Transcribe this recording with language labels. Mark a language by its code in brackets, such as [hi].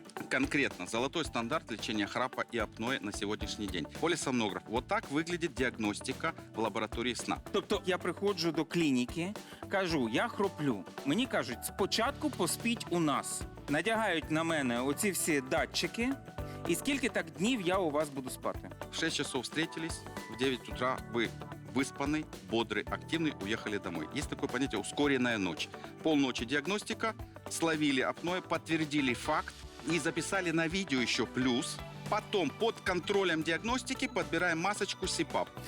[ru] Конкретно золотой стандарт лечения храпа и апноэ на сегодняшний день. Полисомнограф. Вот так выглядит диагностика в лаборатории сна. [uk] Тобто я приходжу до клініки, кажу, я хроплю. Мені кажуть, спочатку поспіть у нас. Надягають на мене оці всі датчики, і скільки так днів я у вас буду спати. [ru] В 6 часов встретились, в 9 утра вы выспанный, бодрый, активный, уехали домой. Есть такое понятие ускоренная ночь. Полночи диагностика, словили апноэ, подтвердили факт и записали на видео еще плюс. Потом под контролем диагностики подбираем масочку СИПАП.